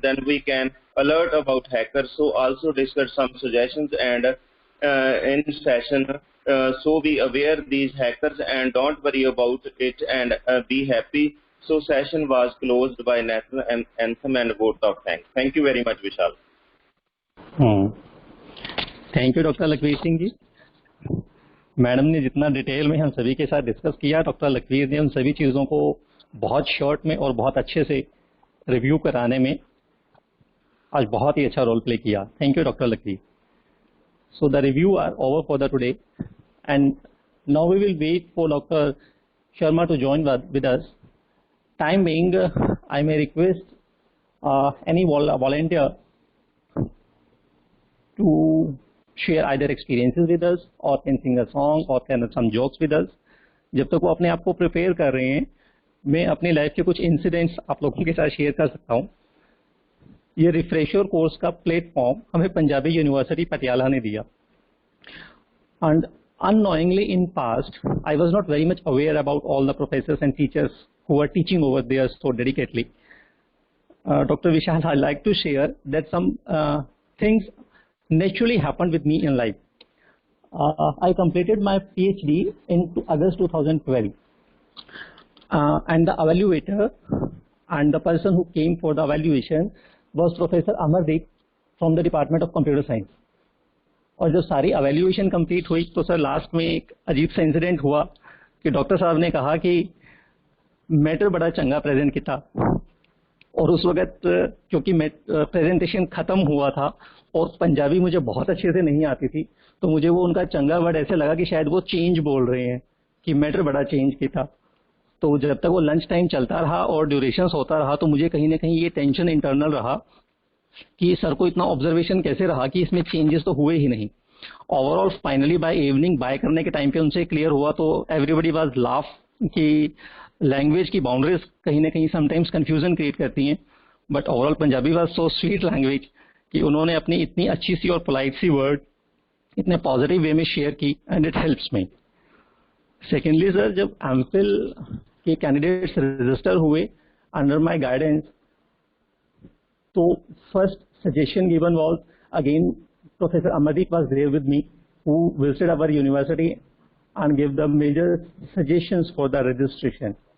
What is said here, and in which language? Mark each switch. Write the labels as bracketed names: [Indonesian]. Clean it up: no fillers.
[English] Then we can alert about hackers. So also discuss some suggestions and in session, so be aware these hackers and don't worry about it and be happy. So session was closed by national anthem and vote of thanks. Thank you very much, Vishal. [Hindi] Thank you doctor Lakhvir Singh ji. Madam ने जितना detail में हम सभी के साथ discuss किया, doctor Lakhvir ने उन सभी चीज़ों को बहुत शॉर्ट में और बहुत अच्छे से रिव्यू कराने में आज बहुत ही अच्छा रोल प्ले किया। Thank you doctor Lakhvir. [English] So the review are over for the today and now we will wait for doctor Sharma to join with us. Time being, I may request any volunteer to share either experiences with us or can sing a song or can some jokes with us. [Hindi] जब तक वो अपने आप को prepare कर रहे हैं, मैं अपनी लाइफ के कुछ इंसिडेंट्स आप लोगों के साथ शेयर कर सकता हूँ। ये रिफ्रेशर कोर्स का प्लेटफॉर्म हमें पंजाबी यूनिवर्सिटी पटियाला ने दिया, [English] and unknowingly in past I was not very much aware about all the professors and teachers who are teaching over there so dedicatedly. Dr. Vishal, I'd like to share that some things naturally happened with me in life. I completed my PhD in August 2012, and the evaluator and the person who came for the evaluation was Professor Amardeep from the Department of Computer Science. [Hindi] और जब सारी evaluation complete हुई तो sir last में एक अजीब सा incident हुआ कि डॉक्टर साहब ने कहा कि मैटर बड़ा चंगा प्रेजेंट किया, और उस वक्त क्योंकि प्रेजेंटेशन खत्म हुआ था और पंजाबी मुझे बहुत अच्छे से नहीं आती थी, तो मुझे वो उनका चंगा वर्ड ऐसे लगा कि शायद वो चेंज बोल रहे हैं, कि मैटर बड़ा चेंज किया। तो जब तक वो लंच टाइम चलता रहा और ड्यूरेशन होता रहा, तो मुझे कहीं ना कहीं ये टेंशन इंटरनल रहा कि सर को इतना ऑब्जर्वेशन कैसे रहा कि इसमें चेंजेस तो हुए ही नहीं। Overall finally by evening bye करने के टाइम पे उनसे क्लियर हुआ, तो [English] everybody was laugh [Hindi] कि लैंग्वेज की बाउंड्रीज कहीं ना कहीं समटाइम्स कंफ्यूजन क्रिएट करती हैं, [English] but overall Punjabi was so sweet language [Hindi] कि उन्होंने अपनी इतनी अच्छी सी और पोलाइट सी वर्ड इतने पॉजिटिव वे में शेयर की, [English] And it helps me. Secondly sir, [Hindi] जब एमफिल के कैंडिडेट्स रजिस्टर हुए [English] Under my guidance, तो first suggestion given was again Professor Amardeep was there with me, who visited our university and gave the major suggestions for the registration.